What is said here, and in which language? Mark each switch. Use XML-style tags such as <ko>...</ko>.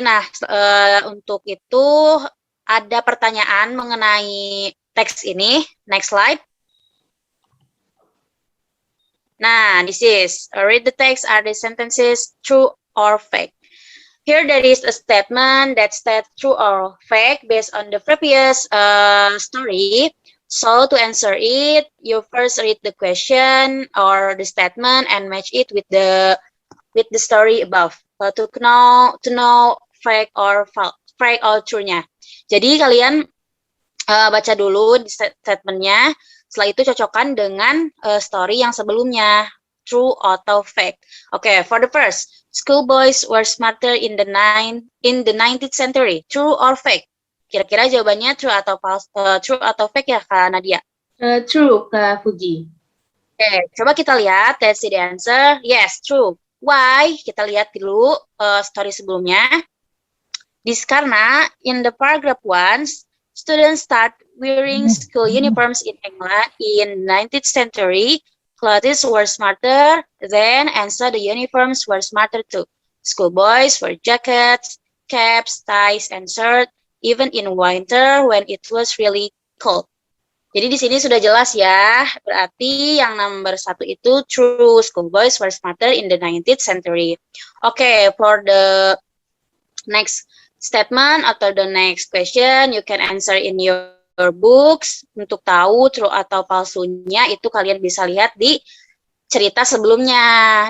<id>Nah, untuk itu ada pertanyaan mengenai teks ini.</id> <en>Next slide. Nah, this is read the text. Are the sentences true or fake? Here there is a statement that states true or fake based on the previous story. So to answer it, you first read the question or the statement and match it with the story above to know fake or false, fake or true-nya.</en> <id>Jadi kalian baca dulu di statementnya. Setelah itu cocokkan dengan story yang sebelumnya, true atau fake.</id> <en>Okay, for the first, schoolboys were smarter in the 19th century, true or fake?</en> <id>Kira-kira jawabannya true atau fake ya, Kak Nadia?</id> <en>True, Kak Fuji. Okay,</en> <id>coba kita lihat.</id> <en>Let's see the answer. Yes, true. Why?</en> <id>Kita lihat dulu story sebelumnya.</id> <en>This</en> <id>karena</id> <en>in the paragraph 1, students start wearing school uniforms in England in 19th century. Clothes were smarter then, and so the uniforms were smarter too. Schoolboys wore jackets, caps, ties, and shirts, even in winter when it was really cold.</en> <id>Jadi di sini sudah jelas ya, berarti yang nomor 1 itu true.</id> <en>Schoolboys were smarter in the 19th century. Okay, for the next statement</en> <id>atau</id> <en>the next question, you can answer in your books.</en> <id>Untuk tahu true atau palsunya itu kalian bisa lihat di cerita sebelumnya.</id>